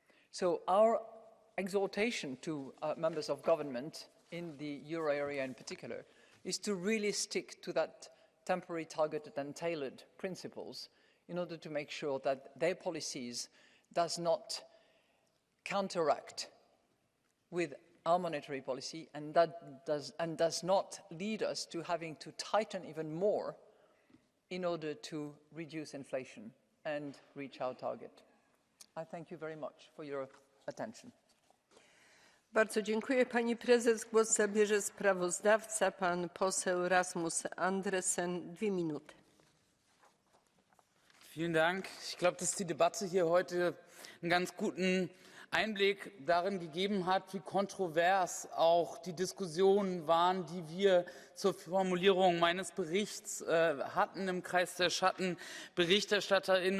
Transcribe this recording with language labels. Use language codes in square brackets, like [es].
[en] So our exhortation to members of government in the euro area in particular is to really stick to that temporary, targeted and tailored principles in order to make sure that their policies does not counteract with our monetary policy and does not lead us to having to tighten even more in order to reduce inflation and reach our target. I thank you very much for your attention. [pl] Bardzo dziękuję. Pani prezes, głos zabierze sprawozdawca, pan poseł Rasmus ANDRESEN. [de] 2 Minuten. Vielen Dank. Ich glaube, dass die Debatte hier heute einen ganz guten Einblick darin gegeben hat, wie kontrovers auch die Diskussionen waren, die wir zur Formulierung meines Berichts hatten im Kreis der SchattenberichterstatterInnen.